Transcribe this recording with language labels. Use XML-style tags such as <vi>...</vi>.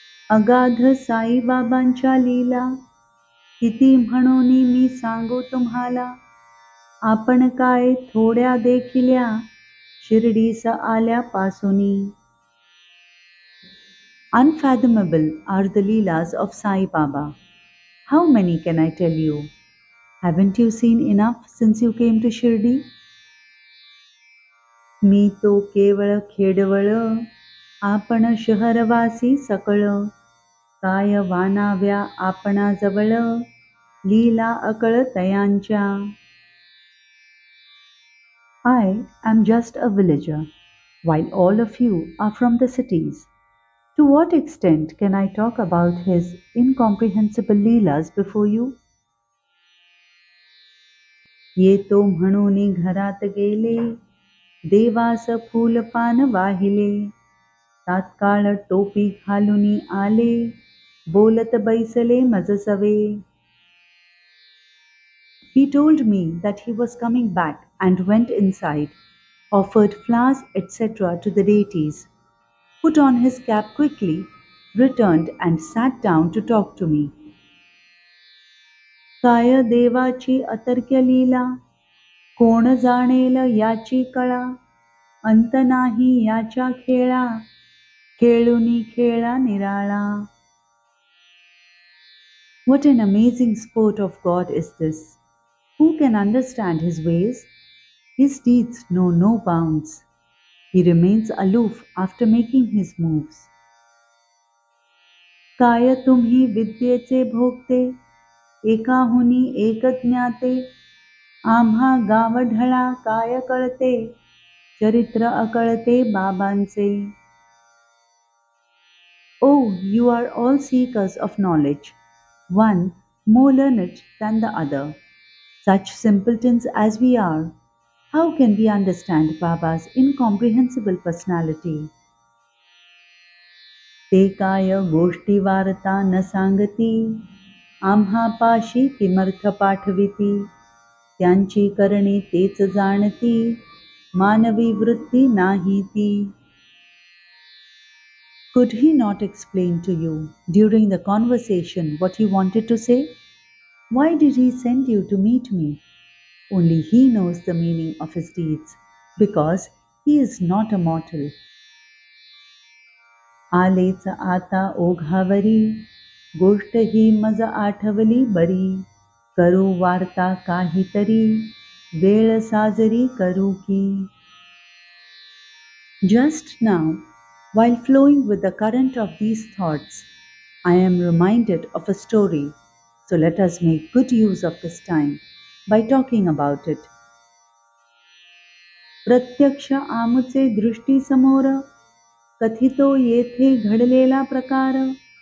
<mr>अगाध साई बाबांच्या लीला किती म्हणूनी मी सांगू तुम्हाला. आपण काय थोड्या देखिल्या शिर्डीस आल्यापासूनी.</mr> <en>Unfathomable are the Leelas of Sai Baba. How many can I tell you? Haven't you seen enough since you came to Shirdi?</en> <mr>मी तो केवळ खेडवळ, आपण शहरवासी सकळ. काय वानाव्या आपणाजवळ, लीला अकळ तयांच्या.</mr> <en>I am just a villager, while all of you are from the cities. To what extent can I talk about his incomprehensible Leelas before you?</en> <mr>येतो म्हणूनी घरात गेले, देवास फूलपान वाहिले. तात्काळ टोपी घालूनी आले, बोलत बैसले मजसवे.</mr> <en>He told me that he was coming back and went inside, offered flowers etc. to the deities, put on his cap quickly, returned and sat down to talk to me.</en> <mr>काय देवाची अतर्क्य लीला, कोण जाणेल याची कळा. अंत नाही याच्या खेळा, खेळुनी खेळा निराळा.</mr> <en>What an amazing sport of God is this! Who can understand his ways? His deeds know no bounds. He remains aloof after making his moves.</en> <mr>काय तुम्ही विद्येचे भोगते, एकाहुनी एक ज्ञाते. आम्हा गावढळा काय कळते, चरित्र अकळते बाबांचे.</mr> <en>Oh, you are all seekers of knowledge, one more learned than the other. Such simpletons as we are, how can we understand Baba's incomprehensible personality?</en> <mr>ते काय गोष्टी वार्ता न सांगती, आम्हा पाशी किमर्थ पाठविती. त्यांची करणी तेच जाणती, मानवी वृत्ती नाही ती.</mr> <en>Could he not explain to you during the conversation what he wanted to say? Why did he send you to meet me? Only he knows the meaning of his deeds, because he is not a mortal.</en> <mr>आलेच आता ओघावरी, गोष्ट ही मज आठवली बरी. करू वार्ता काहीतरी, वेळ साजरी करू की.</mr> <en>Just now, while flowing with the current of these thoughts, I am reminded of a story, so let us make good use of this time by talking about it.</en> <mr>प्रत्यक्ष आमुचे दृष्टीसमोर, कथितो येथे घडलेला प्रकार.</mr>